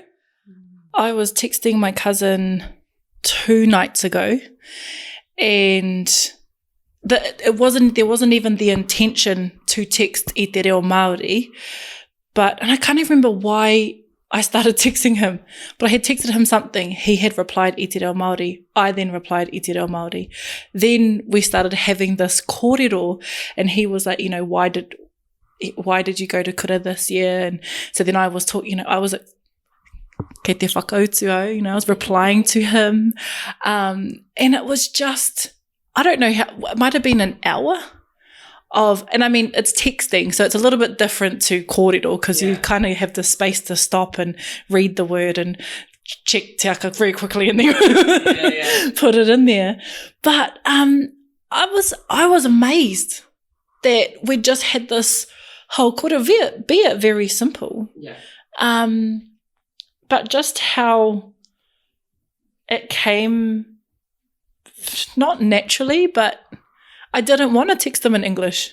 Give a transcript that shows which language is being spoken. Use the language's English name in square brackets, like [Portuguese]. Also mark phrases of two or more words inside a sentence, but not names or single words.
[English] I was texting my cousin 2 nights ago, and there wasn't even the intention to text [Māori] I Te Reo Māori, [English] and I can't even remember why I started texting him, but I had texted him something. He had replied [Māori] I Te Reo Māori. [English] I then replied [Māori] I Te Reo Māori. [English] Then we started having this kōrero, and he was like, why did you go to kura this year? And so then I was talking, I was [Māori] kei te whakautu, [English] I was replying to him. And it was just, I don't know how, it might have been an hour and I mean, it's texting, so it's a little bit different to kōrero, because you kind of have the space to stop and read the word and check te aka very quickly and then put it in there. But I was amazed that we just had this whole kōrero, be it very simple. But just how it came, not naturally, but I didn't want to text them in English.